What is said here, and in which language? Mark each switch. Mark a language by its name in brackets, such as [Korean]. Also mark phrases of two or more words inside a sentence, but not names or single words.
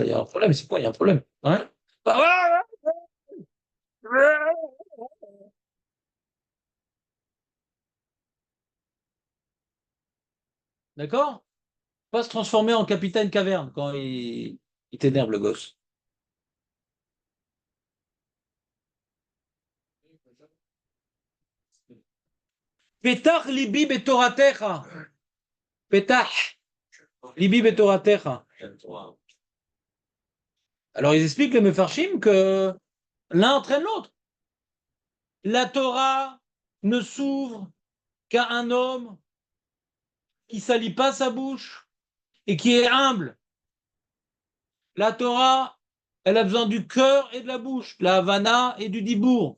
[French] Il y a un problème. C'est quoi? Il y a un problème. Hein? D'accord? Pas se transformer en capitaine caverne quand il t'énerve le gosse. [Hebrew] פתח לבי בתורתך. פתח לבי בתורתך. [French] Alors ils expliquent les Mefarshim que l'un entraîne l'autre. La Torah ne s'ouvre qu'à un homme qui salit pas sa bouche et qui est humble. La Torah, elle a besoin du cœur et de la bouche, la Havana et du dibour.